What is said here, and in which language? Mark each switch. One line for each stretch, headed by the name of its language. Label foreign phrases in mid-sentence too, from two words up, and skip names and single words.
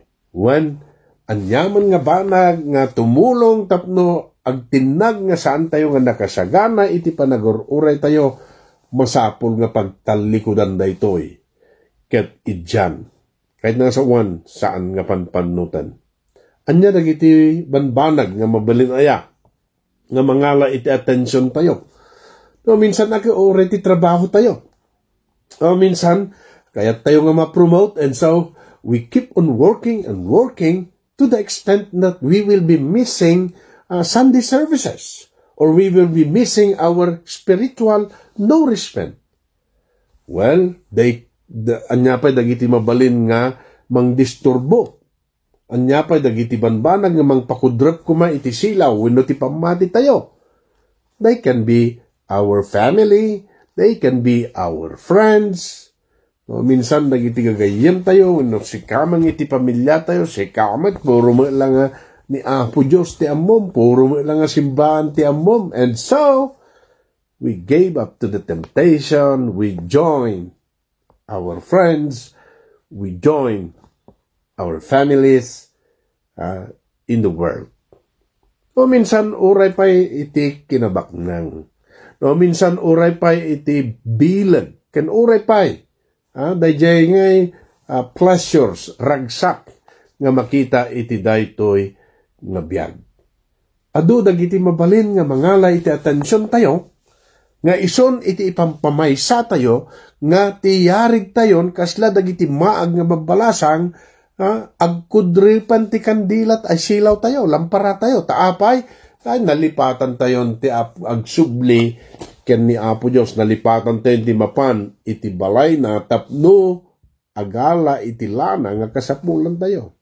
Iloko: When anyaman nga banag nga tumulong tapno agtinag nga saan tayo nga nakasagana iti panagururay tayo, masapol nga pagtalikudan daytoy. Ket idyan. Kahit nga sa uwan, saan nga panpanutan. Anya dagiti banbanag nga mabalin aya, nga mangala iti atensyon tayo. No, minsan oray ti trabaho tayo. O minsan, kaya tayo nga ma-promote,
English: and so we keep on working and working to the extent that we will be missing Sunday services, or we will be missing our spiritual nourishment. Well,
Iloko: anyapay dagiti mabalin nga mangdisturbo. Anyapay dagiti banbanag nga mangpakudrep kuma iti silaw wenno ti pamati tayo.
English: They can be our family, they can be our friends.
Iloko: No, minsan dagiti gagayem tayo wenno si kamang iti pamilya tayo, si kamat puro mo lang ni Apo Diyos ti ammom, puro mo lang simbahan ti ammom.
English: And so we gave up to the temptation, we joined our friends, we join our families in the world.
Iloko: O minsan uray pa iti kinabaknang. No, minsan uray pa iti bilag. Ken uray pa dayjay ngay pleasures, ragsak nga makita iti daytoy nga biag. Adu dagiti mabalin nga mangala iti atensyon tayo, nga ison iti ipampamaysa tayo, nga tiyarig tayon kasla dagiti maag nga mabalasang, agkudripan ti kandilat ay silaw tayo, lampara tayo, taapay, ay nalipatan tayon ti agsubli, ken ni Apo Diyos, nalipatan tayon ti mapan, iti balay na tapno, agala iti lana nga kasapulan tayo.